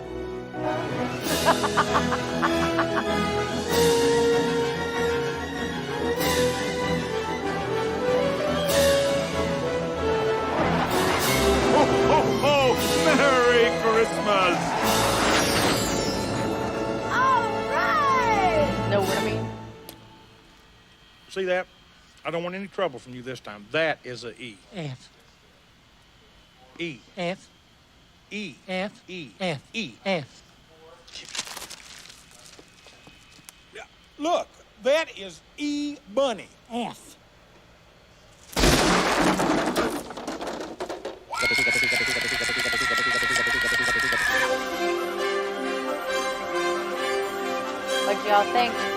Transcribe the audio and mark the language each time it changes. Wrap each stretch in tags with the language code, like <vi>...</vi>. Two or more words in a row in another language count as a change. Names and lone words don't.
<en>Ho, ho, ho! Merry Christmas! All right! Know what I mean? See that? I don't want any trouble from you this time. That is a E. F. E. F. E. F. E. F. E. F. Yeah, look, that is E Bunny. F. What do y'all think?</en>